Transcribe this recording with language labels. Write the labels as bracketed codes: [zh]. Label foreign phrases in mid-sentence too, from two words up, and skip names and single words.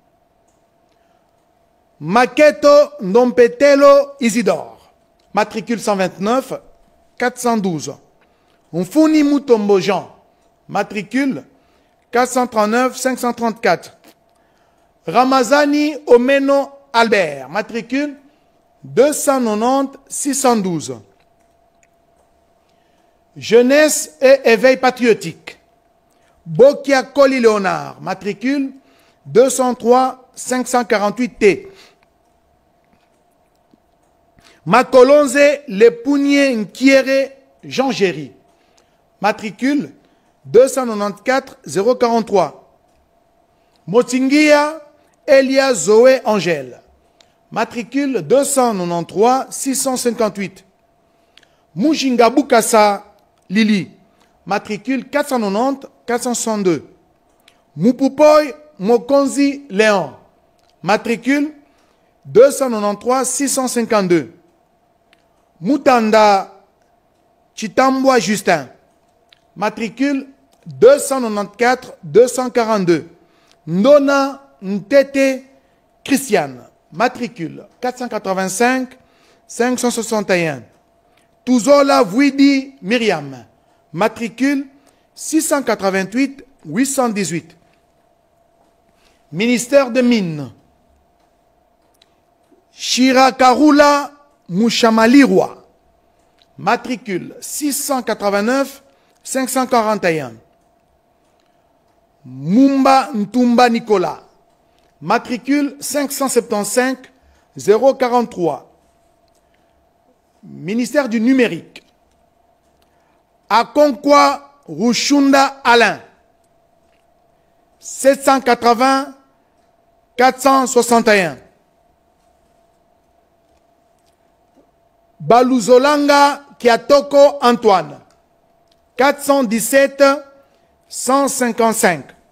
[fr] Maketo Ndompetelo Isidore, matricule 129-412. Mfuni Mutombo Jean, matricule 439-534. Ramazani Omeno Albert, matricule 290 612. Jeunesse et éveil patriotique. Bokia Coli Léonard, matricule 203 548T. Makolonze Le Pounier Nkiere Jean Géry, matricule 294 043. Motingia Elia Zoé Angèle, matricule 293 658. Mujinga Bukasa Lili, matricule 490 462. Mupupoy Mokonzi Léon, matricule 293 652. Mutanda Chitambwa Justin, matricule 294 242. Nona Ntete Christiane, matricule 485 561. Touzola Vouidi Myriam, matricule 688 818. Ministère des Mines. Shirakarula Mouchamalirwa, matricule 689 541. Mumba Ntumba Nicolas, matricule 575 043. Ministère du Numérique. Akonkwa Rushunda Alain, 780 461. Baluzolanga Kiatoko Antoine, 417 155.